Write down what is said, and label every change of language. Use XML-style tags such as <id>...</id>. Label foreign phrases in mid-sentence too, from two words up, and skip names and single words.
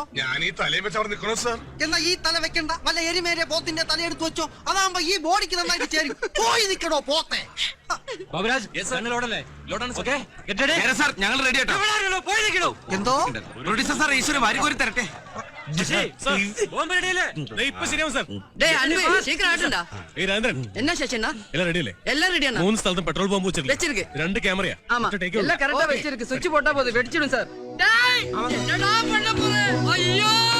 <ml>ഞാൻ ഈ തലയിൽ വെച്ച് അവിടെ നിൽക്കണോ സാർ? എന്നാ ഈ തല വെക്കണ്ട, വല്ല എരിമേരെ പോത്തിന്റെ തലയെടുത്ത് വെച്ചോ. അതാകുമ്പോ ഈ ബോഡിക്ക് നന്നായിട്ട് ചേരും. പോയി നിൽക്കണോ പോത്തെ. ഞങ്ങൾ റെഡി ആട്ടോ. എന്തോ പ്രൊഡ്യൂസർ സാർ, ഈശ്വര വാരിക്കോരി തരട്ടെ.</ml> <ta>என்ன சேஷனா எல்லாம் ரெடி இல்ல? எல்லாம் ரெடியானா?</ta> <ml>3 സ്ഥലത്തും പെട്രോൾ പമ്പ്</ml> <ta>வெச்சிருக்கு. 2 கேமரா. ஆமா, எல்லாம் கரெக்ட்டா வெச்சிருக்கு. சுவிட்ச் போட்டா போதும், வெடிச்சிடும் சார். டேய், என்னடா பண்ண போற? ஐயோ!</ta>